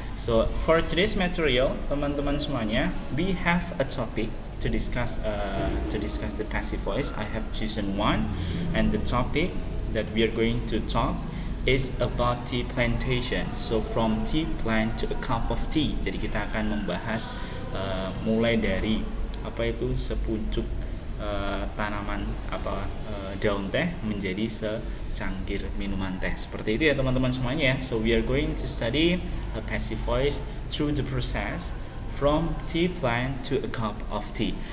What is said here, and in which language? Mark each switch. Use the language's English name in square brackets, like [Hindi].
[English] So for today's material, [Indonesian] teman-teman semuanya, [English] we have a topic to discuss the passive voice. I have chosen one, and the topic that we are going to talk is about tea plantation. So from tea plant to a cup of tea. [Indonesian] Jadi kita akan membahas mulai dari apa itu sepucuk tanaman daun teh menjadi secangkir minuman teh. Seperti itu ya teman-teman semuanya ya. [English] So we are going to study a passive voice through the process from tea plant to a cup of tea.